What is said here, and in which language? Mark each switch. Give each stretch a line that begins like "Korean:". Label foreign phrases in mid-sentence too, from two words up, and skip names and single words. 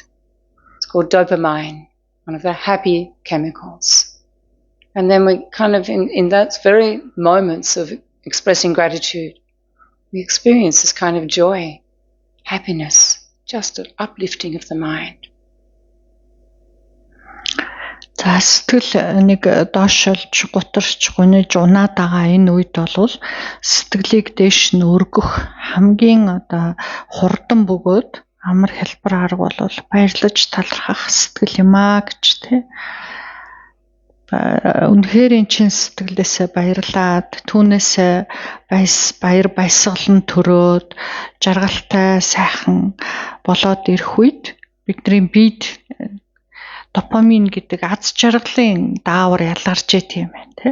English: It's called dopamine, one of the happy chemicals. And then we kind of, in that very moments of expressing gratitude, we experience this kind of joy, happiness, just an uplifting of the mind.
Mongolian: За сэтгэл нэг доошолж гутарч гуниж унаад байгаа энэ үед бол сэтгэлийг дээш нь өргөх хамгийн одоо хурдан бөгөөд амар хэлбэр арга бол баярлаж талархах сэтгэл юм аа гэж тий. Үнэхээр эн чин сэтгэлээсээ баярлаад түүнээсээ баяр баясгалан төрөөд жаргалтай сайхан болоод ирэх үед бидний биед допамин гэдэг аз жаргалын даавар ялгарч идэм байх тийм.